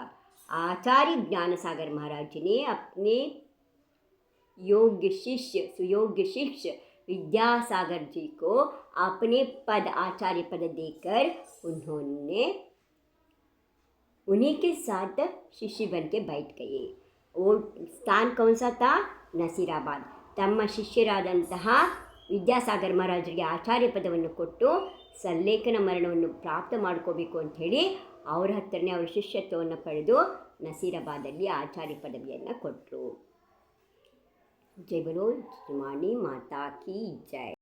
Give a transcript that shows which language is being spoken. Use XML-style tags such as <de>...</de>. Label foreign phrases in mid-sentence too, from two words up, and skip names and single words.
<hi>आचार्य ज्ञान सागर महाराज ने अपने योग्य शिष्य, सुयोग्य शिष्य विद्यासागर जी को अपने पद, आचार्य पद देकर उन्होंने उन्हीं के साथ शिष्य बन के बैठ गए। वो स्थान कौन सा था?</hi> <kn>ನಸೀರಾಬಾದ್. ತಮ್ಮ ಶಿಷ್ಯರಾದಂತಹ ವಿದ್ಯಾಸಾಗರ್ ಮಹಾರಾಜರಿಗೆ ಆಚಾರ್ಯ ಪದವನ್ನು ಕೊಟ್ಟು ಸಲ್ಲೇಖನ ಮರಣವನ್ನು ಪ್ರಾಪ್ತ ಮಾಡ್ಕೋಬೇಕು ಅಂಥೇಳಿ ಅವ್ರ ಹತ್ರನೇ ಅವರ ಶಿಷ್ಯತ್ವವನ್ನು ಪಡೆದು ನಸೀರಾಬಾದಲ್ಲಿ ಆಚಾರ್ಯ ಪದವಿಯನ್ನು ಕೊಟ್ಟರು.</kn> <hi>जय बोलो श्रीमाणि माता की जय.</hi>